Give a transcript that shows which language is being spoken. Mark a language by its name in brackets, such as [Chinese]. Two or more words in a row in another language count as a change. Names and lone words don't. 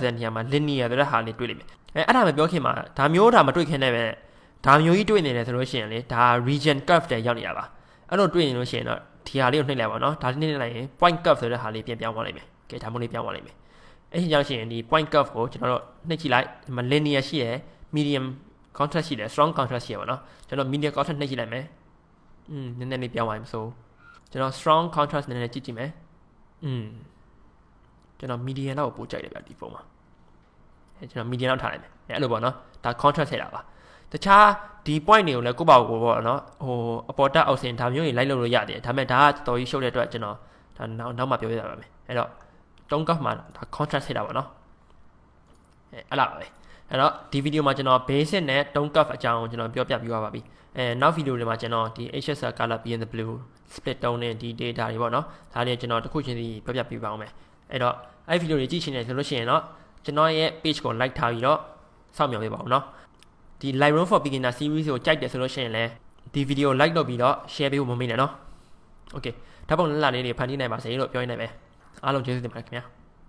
[Burmese] တဲ့နေရာမှာ linear ဆိုတဲ့ဟာလေးတွေ့လိမ့်မယ်အဲ့ဒါမပြောခင်မှာဒါမျိုးဒါမတွေ့ခင်နဲ့ပဲဒါမျိုးကြီးတွေ့နေတယ်ဆိုလို့ရှိရင်လေဒါ [English] region curve [Burmese] တဲ့ရောက်နေတာပါအဲ့လိုတွေ့နေလို့ရှိရင်တော့ဒီဟာလေးကိုနှိပ်လိုက်ပါနော်ဒါလေးနှိပ်လိုက်ရင် [English] point curve [Burmese] ဆိုတဲ့ဟာလေးပြန်ပြောင်းသွားလိုက်မယ်ကဲဒါမျိုးလေးပြောင်းသွားလိုက်မယ်အဲ့ဒီကြောင့်ရှိရင်ဒီ [English] point curve [Burmese] ကိုကျွန်တော်တို့နှိပ်ကြည့်လိုက်ဒီမှာ linear ရှိရယ် [English] medium contrast [Burmese] ရှိတယ် [English] strong contrast [Burmese] ရှိရပါတော့ကျွန်တော် [English] medium contrast [Burmese] နှိပ်ကြည့်လိုက်မယ်နည်းနည်းလေးပြောင်းသွားပြီဆိုကျွန်တော် [English] strong contrast [Burmese] နည်းနည်းကြည့်ကြည့်မယ် ကျွန်တော် medium လောက်ကိုပို့ကြိုက်တယ်ဗျဒီပုံမှာကျွန်တော် medium လောက်ထားလိုက်မယ်အဲ့လိုပေါ့နော်ဒါ contrast ထည့်တာပါတခြားဒီ point တွေကိုလည်းကိုယ့်ဘာကိုပေါ့နော်အပေါ်တက်အောက်ဆင်ဒါမျိုးတွေ လိုက်လုပ်လို့ရတယ်ဒါပေမဲ့ဒါကတော်ကြီးရှုပ်တဲ့အတွက်ကျွန်တော်ဒါနောက်မှပြောပြရပါမယ်အဲ့တော့တုံးကပ်မှာဒါ contrast ထည့်တာပေါ့နော်အဲ့လားပဲ အဲ့တော့ဒီဗီဒီယိုမှာကျွန်တော် basic နဲ့တုံးကပ်အကြောင်းကျွန်တော်ပြောပြပြီးသွားပါပြီနောက်ဗီဒီယိုတွေမှာကျွန်တော်ဒီ [English] HSR color being the blue split tone [Burmese] နဲ့ဒီ data တွေပေါ့နော်ဒါတွေကျွန်တော်တစ်ခုချင်းစီပြောပြပေးပါအောင်မယ်အဲ့တော့အဲ့ဗီဒီယိုတွေကြည့်ချင်တယ်ဆိုလို့ရှိရင်တော့ကျွန်တော်ရဲ့ page ကို like ထားပြီးတော့စောင့်မျှော်ပေးပါအောင်နော်ဒီ Lightroom for Beginner series ကိုကြိုက်တယ်ဆိုလို့ရှိရင်လည်းဒီဗီဒီယို like လုပ်ပြီးတော့ share ပေးဖို့မမေ့နဲ့နော် okay ဓာတ်ပုံလလေးတွေဖန်တီးနိုင်ပါစေလို့ပြောရင်းနိုင်ပဲအားလုံးကျေးဇူးတင်ပါတယ်ခင်ဗျာ